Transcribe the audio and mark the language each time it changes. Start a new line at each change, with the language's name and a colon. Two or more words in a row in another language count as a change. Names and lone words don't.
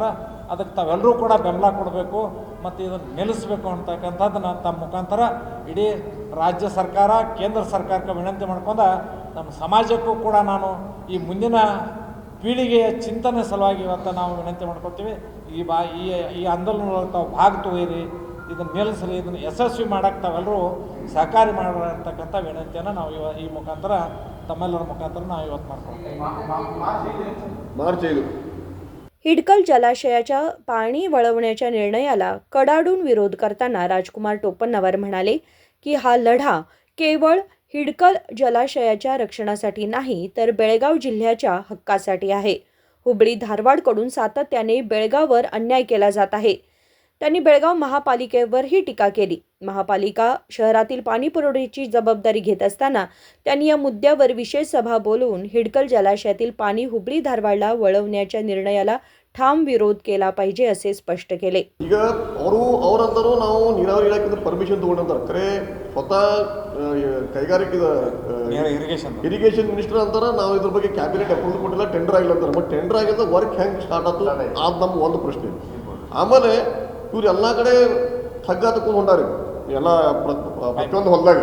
Kannada: ಅದಕ್ಕೆ ತಾವೆಲ್ಲರೂ ಕೂಡ ಬೆಂಬಲ ಕೊಡಬೇಕು ಮತ್ತು ಇದನ್ನು ನಿಲ್ಲಿಸಬೇಕು ಅಂತಕ್ಕಂಥದ್ದನ್ನು ತಮ್ಮ ಮುಖಾಂತರ ಇಡೀ ರಾಜ್ಯ ಸರ್ಕಾರ ಕೇಂದ್ರ ಸರ್ಕಾರಕ್ಕೆ ವಿನಂತಿ ಮಾಡ್ಕೊಂಡು ನಮ್ಮ ಸಮಾಜಕ್ಕೂ ಕೂಡ ನಾನು ಈ ಮುಂದಿನ ಪೀಳಿಗೆಯ ಚಿಂತನೆ ಸಲುವಾಗಿ ಇವತ್ತು ನಾವು ವಿನಂತಿ ಮಾಡ್ಕೊತೀವಿ. ಈ ಆಂದೋಲನದೊಳಗೆ ತಾವು ಭಾಗ ತಗೋರಿ, ಇದನ್ನು ನಿಲ್ಲಿಸ್ರಿ, ಇದನ್ನು ಯಶಸ್ವಿ ಮಾಡೋಕ್ಕೆ ತಾವೆಲ್ಲರೂ ಸಹಕಾರಿ ಮಾಡ್ರಿ ಅಂತಕ್ಕಂಥ ವಿನಂತಿಯನ್ನು ನಾವು ಈ ಮುಖಾಂತರ तम्मेಲ್ಲರ ಮುಖಾಂತರ ನಾವು ಇವತ್ತು ಮಾಡ್ಕೊಳ್ತೀವಿ.
Marathi: हिडकल जलाशयाच्या पाणी वळवण्याच्या निर्णयाला कडाडून विरोध करताना राजकुमार टोपन्नावर म्हणाले की हा लढा केवळ हिडकल जलाशयाच्या रक्षणासाठी नाही तर बेळगाव जिल्ह्याच्या हक्कासाठी आहे. हुबळी धारवाडकडून सातत्याने बेळगाववर अन्याय केला जात आहे. त्यांनी बेळगाव महापालिकेवरही टीका केली. महापालिका शहरातील पाणी पुरवठ्याची जबाबदारी घेत असताना त्यांनी या मुद्द्यावर विशेष सभा बोलवून हिडकल जलाशयातील पाणी हुबळी धारवाडला वळवण्याच्या निर्णयाला ठाम विरोध केला पाहिजे असे स्पष्ट केले.
Kannada: ಈಗ ಅವರಂತರೂ ನಾವು ನೀರಾವರಿ ಇಲಾಖೆಯಿಂದ ಪರ್ಮಿಷನ್ ತಗೊಂಡಿದ್ದಾರೆ. ಖರೆ ಸ್ವತಃ ಕೈಗಾರಿಕೆ
English: irrigation minister
Kannada: ಅಂತಾರೆ ನಾವು ಇದ್ರ ಬಗ್ಗೆ
English: cabinet approval
Kannada: ಕೊಟ್ಟಿಲ್ಲ, ಟೆಂಡರ್ ಆಗಿಲ್ಲ ಅಂತಾರೆ.
English: but tender
Kannada: ಆಗಿದ್ದ ವರ್ಕ್ ಹೆಂಗೆ ಸ್ಟಾರ್ಟ್ ಆಯ್ತು ಅದು ನಮ್ಮ ಒಂದು ಪ್ರಶ್ನೆ. ಆಮೇಲೆ ಇವ್ರು ಎಲ್ಲ ಕಡೆ ಹಗ್ಗ ತಗೊಂಡು ಹೊಂಟಾರಿ ಎಲ್ಲ ಪ್ರತಿಯೊಂದು ಹೊಲದಾಗ.